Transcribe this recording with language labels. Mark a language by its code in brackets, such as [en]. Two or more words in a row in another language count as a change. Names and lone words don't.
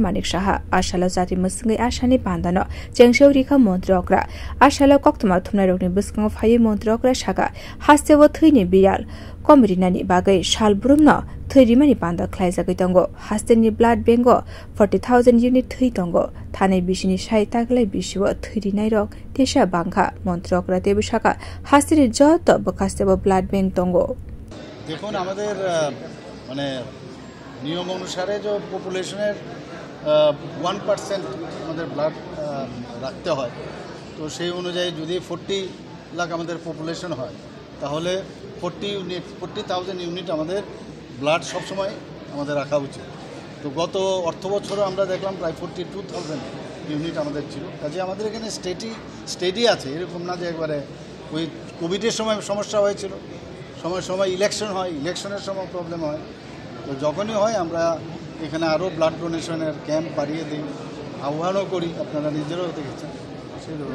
[trp] Manik Saha ashala jati musingai ashani pandano jengshorika montrokra ashala koktuma thumna rokni buskang phai montrokra shaka hastewo thuyni biyal Komirinani bagai shalbrumno thuyrimani panda khlai jagai tongo hasteni blood bank 40,000 unit thui tongo thane bishini sai taglai bishiwa thuyrinai rok tesha bangkha montrokra tebu shaka hasteni joto bakastebo blood bank tongo [bn] দেখুন আমাদের মানে নিয়ম অনুসারে যে পপুলেশনের 1% আমাদের ব্লাড রাখতে হয় তো সেই অনুযায়ী যদি 40 লাখ আমাদের পপুলেশন হয় তাহলে 40,000 ইউনিট আমাদের ব্লাড সব সময় আমাদের রাখা উচিত তো গত অর্থবছরও আমরা দেখলাম প্রায় 42,000 ইউনিট আমাদের ছিল কাজে আমাদের এখানে স্টেডি আছে এরকম না যে একবারে ওই কোভিডের সময় সমস্যা হয়েছিল সময় ইলেকশন হয় ইলেকশনের সময় প্রবলেম হয় তো যখনই হয় আমরা এখানে আরও [en] blood donation camp [bn] বাড়িয়ে দিই আহ্বানও করি আপনারা নিজেরাও দেখেছেন সেই ধরনের